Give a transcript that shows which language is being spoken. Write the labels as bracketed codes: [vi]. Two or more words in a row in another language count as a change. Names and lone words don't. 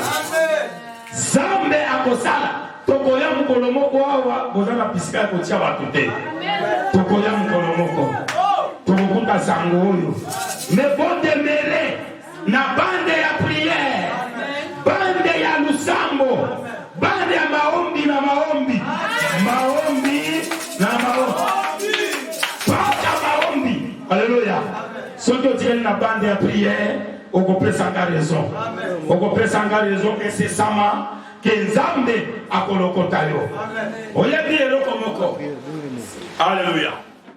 [ln] Zambe akosala tokoya mukolo moko awa bozana pisika kotia bato te. Tokoya mukolo moko. bokoyoka sango oyo. [fr] Mais bon demeurer [ln] na bande ya prière, bande ya lusambo, bande ya maombi na maombi, maombi na maombi, pata maombi. Alléluia. Soki otikeli na bande ya prière, okopesanga raison. Okopesanga [fr] raison incessamment [ln] que Nzambe akolokota yo. Oyebi eloko moko. Alléluia.